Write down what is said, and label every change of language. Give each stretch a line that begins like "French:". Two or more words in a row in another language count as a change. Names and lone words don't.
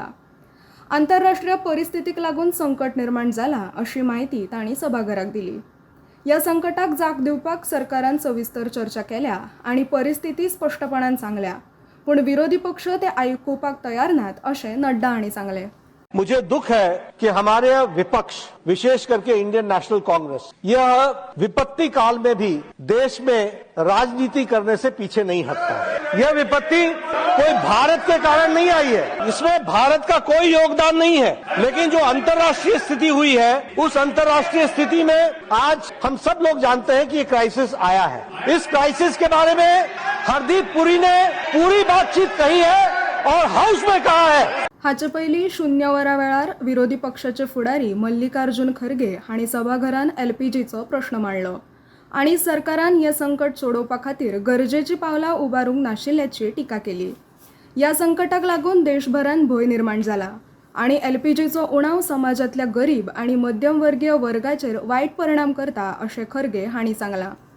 Konkani: आंतरराष्ट्रीय परिस्थितीक लागून संकट निर्माण जाला अशी माहिती तांणी सभाघराक दिली. ह्या संकटाक जाग दिवपाक सरकारान सविस्तर चर्चा केल्या आनी परिस्थिती स्पष्टपणान सांगल्या, पूण विरोधी पक्ष ते आयकुपाक तयार नात अशें नड्डा हांणी सांगलें.
Hindi: मुझे दुख है कि हमारे विपक्ष, विशेष करके इंडियन नेशनल कांग्रेस, यह विपत्ति काल में भी देश में राजनीति करने से पीछे नहीं हटता. यह विपत्ति कोई भारत के कारण नहीं आई है, इसमें भारत का कोई योगदान नहीं है, लेकिन जो अंतर्राष्ट्रीय स्थिति हुई है, उस अंतर्राष्ट्रीय स्थिति में आज हम सब लोग जानते हैं कि ये क्राइसिस आया है. इस क्राइसिस के बारे में हरदीप पुरी ने पूरी बातचीत कही है और हाउस में कहा है.
Konkani: हाचे पयलीं शून्य वरां वेळार विरोधी पक्षाचे फुडारी मल्लिकार्जुन खरगे हांणी सभाघरान LPGचो प्रश्न मांडलो आनी सरकारान हें संकट सोडोवपा खातीर गरजेची पावलां उबारूंक नाशिल्ल्याची टिका केली. ह्या संकटाक लागून देशभरान भंय निर्माण जाला आनी LPGचो उणाव समाजातल्या गरीब आनी मध्यमवर्गीय वर्गाचेर वायट परिणाम करता अशें खरगे हांणी सांगलां.